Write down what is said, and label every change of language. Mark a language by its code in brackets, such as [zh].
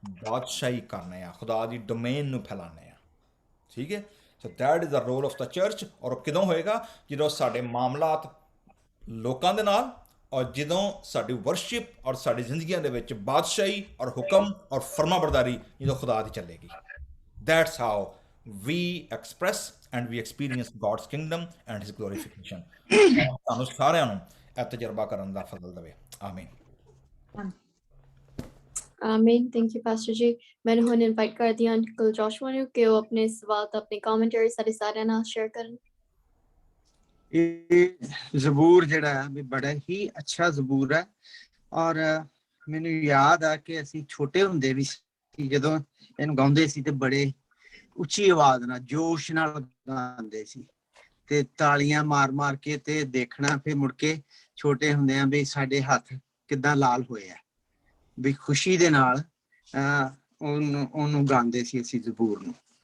[pa] ਬਾਦਸ਼ਾਹੀ ਕਰਨੇ ਆ, ਖੁਦਾ ਦੀ ਡੋਮੇਨ ਨੂੰ ਫੈਲਾਣੇ ਆ। ਠੀਕ ਹੈ, [en] So that is the role of the church. [pa] ਔਰ ਕਿਦੋਂ ਹੋਏਗਾ? ਜਦੋਂ ਸਾਡੇ ਮਾਮਲਾਤ ਲੋਕਾਂ ਦੇ ਨਾਲ, ਔਰ ਜਦੋਂ ਸਾਡੀ ਵਰਸ਼ਿਪ ਔਰ ਸਾਡੀ ਜ਼ਿੰਦਗੀਆਂ ਦੇ ਵਿੱਚ ਬਾਦਸ਼ਾਹੀ ਔਰ ਹੁਕਮ ਔਰ ਫਰਮਾਬਰਦਾਰੀ ਜਦੋਂ ਖੁਦਾ ਦੀ ਚੱਲੇਗੀ। That's how [en] we express and we experience God's kingdom and his glorification। [pa] ਸਾਨੂੰ ਸਾਰਿਆਂ ਨੂੰ ਇਹ ਤਜਰਬਾ ਕਰਨ ਦਾ ਫਜ਼ਲ ਦੇਵੇ। ਆਮੀਨ। ਆਮੀਨ। ਥੈਂਕ ਯੂ ਪਾਸਟਰ ਜੀ। ਮੈਨੂੰ ਹੁਣ ਇਨਵਾਈਟ ਕਰਦੀ ਹਾਂ ਅੰਕਲ ਜੋਸ਼ੂਆ ਨੂੰ ਕਿ ਉਹ ਆਪਣੇ ਸਵਾਲ ਤੇ ਆਪਣੇ ਕਮੈਂਟਰੀ ਸਾਡੇ ਸਾਰਿਆਂ ਨਾਲ ਸ਼ੇਅਰ ਕਰਨ। ਇਹ ਜ਼ਬੂਰ ਜਿਹੜਾ ਹੈ ਵੀ ਬੜਾ ਹੀ ਅੱਛਾ ਜ਼ਬੂਰ ਹੈ, ਔਰ ਮੈਨੂੰ ਯਾਦ ਆ ਕਿ ਅਸੀਂ ਛੋਟੇ ਹੁੰਦੇ ਵੀ ਸੀ, ਜਦੋਂ ਇਹਨੂੰ ਗਾਉਂਦੇ ਸੀ ਤੇ ਬੜੇ ਉੱਚੀ ਆਵਾਜ਼ ਨਾਲ ਜੋਸ਼ ਨਾਲ ਗਾਉਂਦੇ ਸੀ ਤੇ ਤਾਲੀਆਂ ਮਾਰ ਮਾਰ ਕੇ ਤੇ ਦੇਖਣਾ, ਫਿਰ ਮੁੜ ਕੇ ਛੋਟੇ ਹੁੰਦੇ ਆ ਵੀ ਸਾਡੇ ਹੱਥ ਕਿੱਦਾਂ ਲਾਲ ਹੋਏ ਆ, ਵੀ ਖੁਸ਼ੀ ਦੇ ਨਾਲ ਉਹਨੂੰ ਗਾਉਂਦੇ ਸੀ ਅਸੀਂ ਜ਼ਬੂਰ ਨੂੰ।